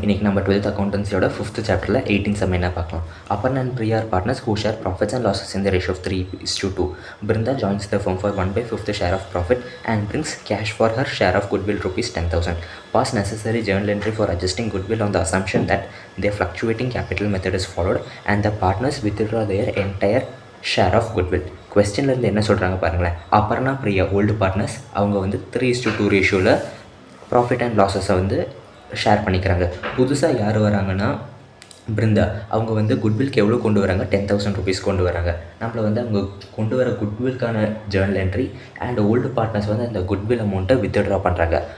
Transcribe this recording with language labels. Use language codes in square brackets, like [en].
[ta] இன்னைக்கு நம்ம 12th accountancyயோட 5th chapterல 18 sum என்ன பார்க்கலாம். [en] Aparna and Priya are partners who share profits and losses in the ratio of 3:2. Brinda joins the firm for 1/5 share of profit and brings cash for her share of goodwill rupees 10,000. Pass necessary journal entry for adjusting goodwill on the assumption that their fluctuating capital method is followed and the partners withdraw their entire share of goodwill. [ta] கொஸ்டின்லேருந்து என்ன சொல்கிறாங்க பாருங்களேன். Aparna Priya old partners அவங்க வந்து 3:2 ரேஷியோவில் profit and லாஸஸை வந்து share பண்ணிக்கிறாங்க. புதுசாக யார் வராங்கன்னா பிருந்தா. அவங்க வந்து குட்வில்க்கு எவ்வளோ கொண்டு வராங்க, 10,000 ருபீஸ் கொண்டு வராங்க. நம்மளை வந்து அவங்க கொண்டு வர குட்வில்க்கான Journal entry and old partners வந்து அந்த குட்வில் அமௌண்ட்டை வித்ட்ரா பண்ணுறாங்க.